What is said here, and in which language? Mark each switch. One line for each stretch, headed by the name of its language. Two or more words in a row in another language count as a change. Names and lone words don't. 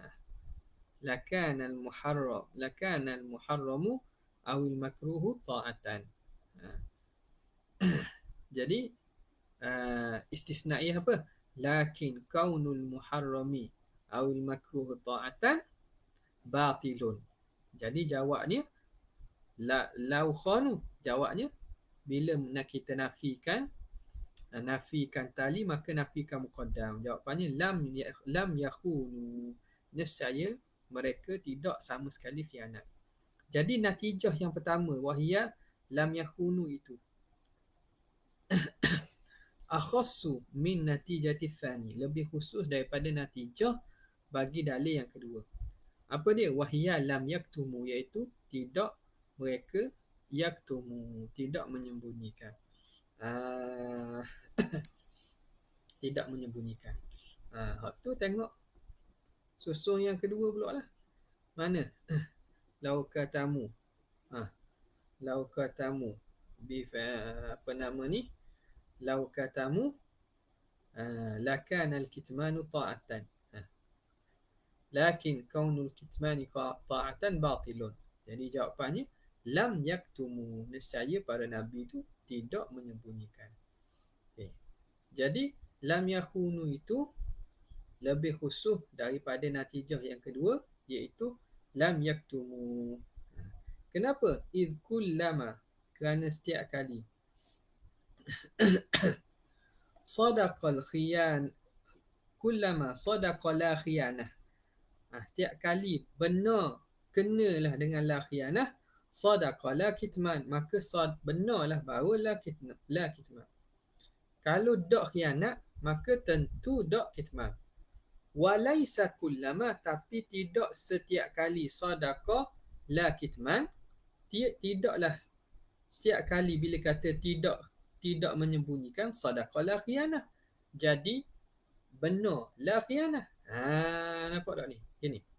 Arabic: لكان المحرم أو المكروه طاعة.
Malay: Jadi istisnaiyah apa?
Arabic: لكن كون المحرم أو المكروه طاعة باطل.
Malay: Jadi jawabnya
Arabic: لو خانوا.
Malay: Jawabnya bila nak kita nafikan tali, maka nafikan muqaddam. Jawapannya
Arabic: لم يخونوا.
Malay: Nescaya mereka tidak sama sekali khianat. Jadi natijah yang pertama
Arabic: وهي لم يخونوا
Malay: itu
Arabic: أخص من نتيجة الثاني,
Malay: lebih khusus daripada natijah bagi dalil yang kedua. Apa dia?
Arabic: وهي لم يكتموا,
Malay: iaitu tidak mereka yaktumu, tidak menyembunyikan. Tidak menyembunyikan. Hak tu tengok susun yang kedua pula lah. Mana?
Arabic: لو كتموا. لو كتموا
Malay: apa nama ni?
Arabic: لو كتموا لكان الكتمان طاعة. لكن كون الكتمان طاعة باطل.
Malay: Jadi jawapannya
Arabic: لم يكتموا,
Malay: nescaya para nabi itu tidak menyembunyikan. Okay. Jadi
Arabic: لم يخونوا
Malay: itu lebih khusus daripada natijah yang kedua, iaitu
Arabic: لم يكتموا.
Malay: Kenapa?
Arabic: إذ كلما,
Malay: kerana setiap kali
Arabic: صدق الخيان كلما صدق لا خيانة.
Malay: Setiap kali benar kenalah dengan
Arabic: لا خيانة, صدق لا كتمان,
Malay: maka benarlah bahawa
Arabic: لا كتمان.
Malay: Kalau dak khianat, maka tentu dak kitman.
Arabic: وليس كلما,
Malay: tapi tidak setiap kali
Arabic: صدق لا كتمان,
Malay: tidaklah setiap kali bila kata tidak menyembunyikan,
Arabic: صدق لا خيانة,
Malay: jadi benar
Arabic: لا خيانة.
Malay: Nampak tak ni? Gini.